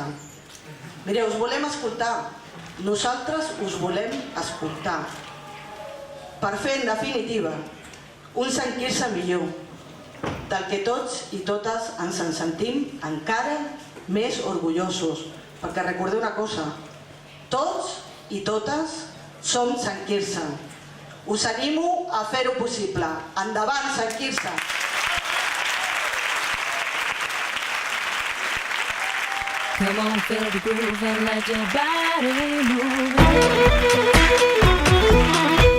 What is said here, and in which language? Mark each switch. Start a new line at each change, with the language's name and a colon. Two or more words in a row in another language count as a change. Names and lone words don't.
Catalan: Mireu, us volem escoltar, nosaltres us volem escoltar, per fer, en definitiva, un Sant Quirze millor, del que tots i totes ens en sentim encara més orgullosos. Perquè recordeu una cosa, tots i totes som Sant Quirze. Us animo a fer-ho possible. Endavant, Sant Quirze!
English: Come on, feel the groove and let your body move.